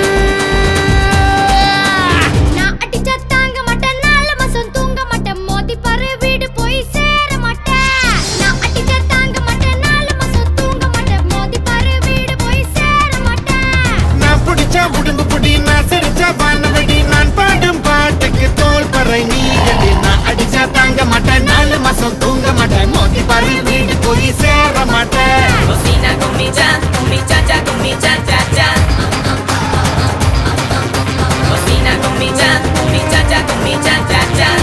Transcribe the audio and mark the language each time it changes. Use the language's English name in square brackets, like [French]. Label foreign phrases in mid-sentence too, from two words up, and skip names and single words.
[Tamil] நான் அடிச்சா தாங்க மாட்டேன் 4 மாசம் தூங்க மாட்டேன் மோதி பாரு வீடு போய் சேர மாட்டேன் நான் அடிச்சா தாங்க மாட்டேன் 4 மாசம் தூங்க மாட்டேன் மோதி பாரு வீடு போய் சேர மாட்டேன் நான் புடிச்சா உடம்பு புடி நான் சிரிச்சா வானவடி நான் பாடும் பாட்டுக்கு தோல் பறை நீ அடி நான் அடிச்சா தாங்க மாட்டேன் 4 மாசம் தூங்க மாட்டேன் மோதி பாரு வீடு போய் சேர மாட்டேன் [Spanish] Cocina con mi cha con mi cha cha cha. Cocina con mi cha con mi cha cha cha.